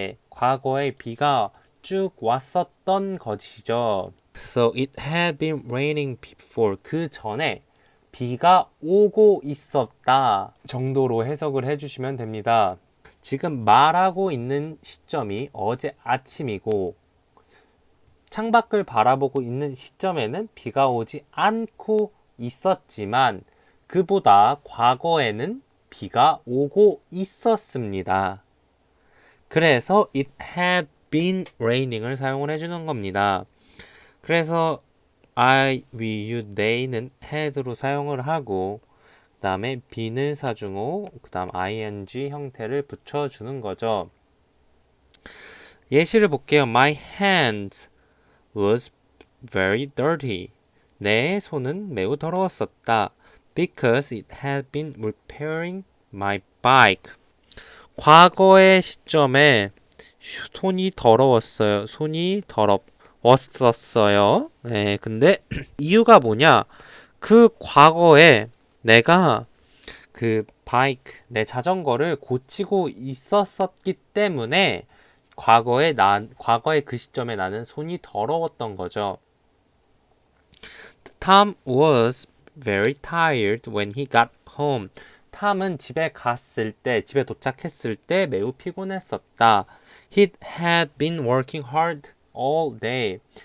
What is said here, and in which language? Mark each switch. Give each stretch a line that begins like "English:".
Korean: 과거에 비가 쭉 왔었던 것이죠.
English: So it had been raining before.
Korean: 그 전에 비가 오고 있었다 정도로 해석을 해주시면 됩니다. 지금 말하고 있는 시점이 어제 아침이고 창밖을 바라보고 있는 시점에는 비가 오지 않고 있었지만 그보다 과거에는 비가 오고 있었습니다. 그래서
English: it had been raining
Korean: 을 사용을 해주는 겁니다. 그래서 I, we, you, they는 had로 사용을 하고 그 다음에 bene을 사중호, 그 다음 ing 형태를 붙여주는 거죠. 예시를 볼게요.
English: My hands was very dirty.
Korean: 내 손은 매우 더러웠었다.
English: Because it had been repairing my bike.
Korean: 과거의 시점에 손이 더러웠어요. 손이 더러웠었어요. 네, 근데 이유가 뭐냐? 그 과거에 내가 그 바이크, 내 자전거를 고치고 있었기 때문에 과거의 그 시점에 나는 손이 더러웠던 거죠.
English: Tom was very tired when he got home.
Korean: 탐은 집에 도착했을 때 매우 피곤했었다.
English: He had been working hard all day.